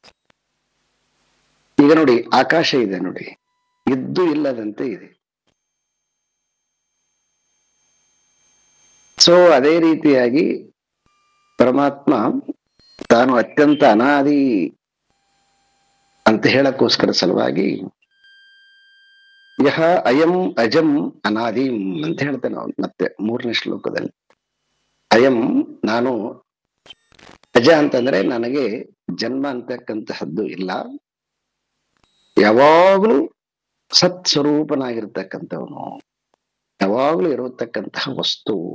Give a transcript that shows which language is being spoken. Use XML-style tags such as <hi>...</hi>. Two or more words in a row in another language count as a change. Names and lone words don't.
<kn>ಈಗ ನೋಡಿ, ಆಕಾಶ ಇದೆ ನೋಡಿ, ಇದ್ದು ಇಲ್ಲದಂತೆ ಇದೆ. ಸೊ ಅದೇ ರೀತಿಯಾಗಿ ಪರಮಾತ್ಮ ತಾನು ಅತ್ಯಂತ ಅನಾದಿ ಅಂತ ಹೇಳಕ್ಕೋಸ್ಕರ ಸಲುವಾಗಿ</kn> <sa>ಯಹ ಅಯಂ ಅಜಂ ಅನಾದಿಂ</sa> <kn>ಅಂತ ಹೇಳ್ತೇನೆ ನಾವು ಮತ್ತೆ 3ನೇ ಶ್ಲೋಕದಲ್ಲಿ. ಅಯಂ ನಾನು, ಅಜ ಅಂತಂದ್ರೆ ನನಗೆ ಜನ್ಮ ಅಂತಕ್ಕಂತಹದ್ದು ಇಲ್ಲ, ಯಾವಾಗ್ಲೂ ಸತ್ ಸ್ವರೂಪನಾಗಿರ್ತಕ್ಕಂಥವನು, ಯಾವಾಗ್ಲೂ ಇರತಕ್ಕಂತಹ ವಸ್ತು.</kn>